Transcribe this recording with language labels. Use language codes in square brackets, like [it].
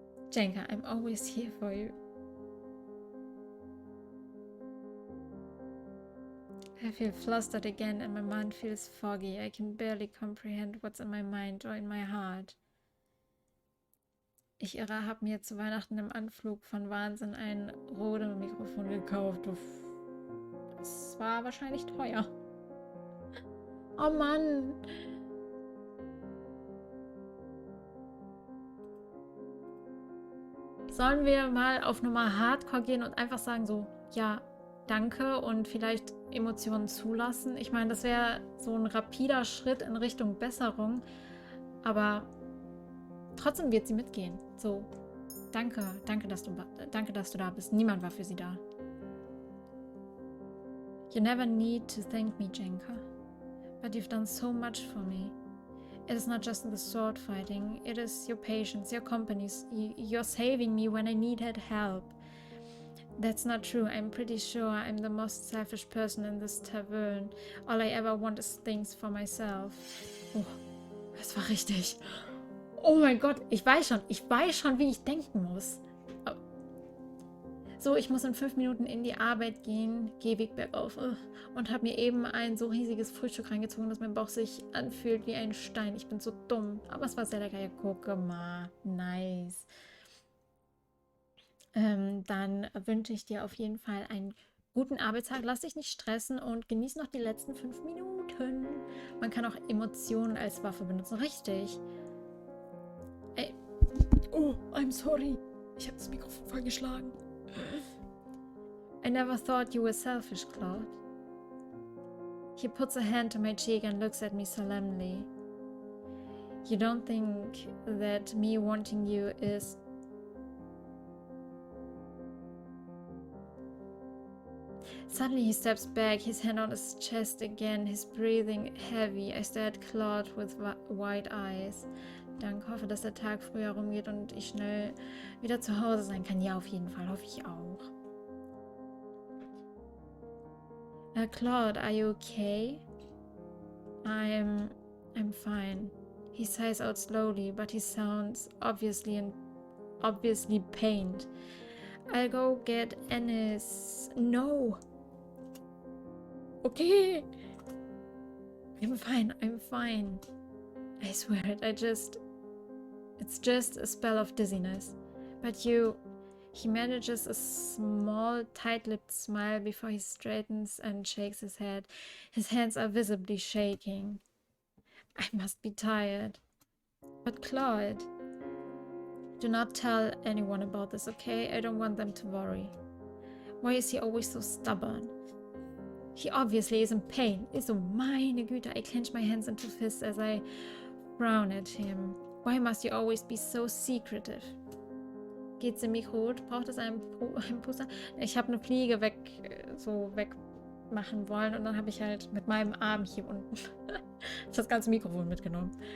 [en] Jenka, I'm always here for you. I feel flustered again and my mind feels foggy. I can barely comprehend what's in my mind or in my heart. [de] Ich habe mir zu Weihnachten im Anflug von Wahnsinn ein Rode-Mikrofon gekauft. Das war wahrscheinlich teuer. Oh Mann! Sollen wir mal auf Nummer Hardcore gehen und einfach sagen so, ja, danke und vielleicht Emotionen zulassen? Ich meine, das wäre so ein rapider Schritt in Richtung Besserung, aber trotzdem wird sie mitgehen. So, danke, danke, dass du da bist. Niemand war für sie da. [en] You never need to thank me, Jenka, but you've done so much for me. It is not just the sword fighting, it is your patience, your company. You're saving me when I needed help. That's not true. I'm pretty sure I'm the most selfish person in this tavern. All I ever want is things for myself. [de] Oh, das war richtig. Oh mein Gott, ich weiß schon, wie ich denken muss. So, ich muss in 5 Minuten in die Arbeit gehen, geh Weg bergauf und habe mir eben ein so riesiges Frühstück reingezogen, dass mein Bauch sich anfühlt wie ein Stein. Ich bin so dumm, aber es war sehr lecker. Ja, guck mal, nice. Dann wünsche ich dir auf jeden Fall einen guten Arbeitstag. Lass dich nicht stressen und genieß noch die letzten 5 Minuten. Man kann auch Emotionen als Waffe benutzen, richtig. Ey. [en] Oh, I'm sorry. [de] Ich habe das Mikrofon vollgeschlagen. [en] I never thought you were selfish, Claude. He puts a hand to my cheek and looks at me solemnly. You don't think that me wanting you is... Suddenly he steps back, his hand on his chest again, his breathing heavy. I stare at Claude with wide eyes. [de] Dank, hoffe, dass der Tag früher rumgeht und ich schnell wieder zu Hause sein kann. Ja, auf jeden Fall, hoffe ich auch. [en] Claude, are you okay? I'm fine. He sighs out slowly, but he sounds obviously pained. I'll go get Ennis. No! Okay! I'm fine. I swear it, it's just a spell of dizziness. But he manages a small, tight-lipped smile before he straightens and shakes his head. His hands are visibly shaking. I must be tired. But Claude, do not tell anyone about this, okay? I don't want them to worry. Why is he always so stubborn? He obviously is in pain. So, [de] meine Güte, [en] I clench my hands into fists as I frown at him. Why must you always be so secretive? [de] Geht ziemlich rot. Braucht es einen Puster? Ich habe eine Fliege wegmachen wollen und dann habe ich halt mit meinem Arm hier unten das ganze Mikrofon mitgenommen.